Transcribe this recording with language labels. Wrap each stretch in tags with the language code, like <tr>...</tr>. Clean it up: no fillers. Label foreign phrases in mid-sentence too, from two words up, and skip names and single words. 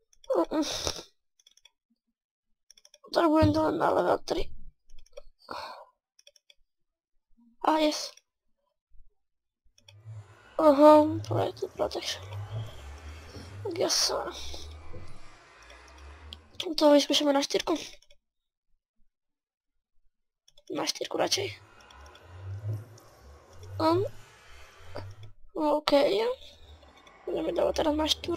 <sk>Potrebujem to len na level 3. Yes. Protection. Tak jasné. To vyskúšame na 4. Na 4 radšej. OK. Budeme dávať teraz na 4.</sk>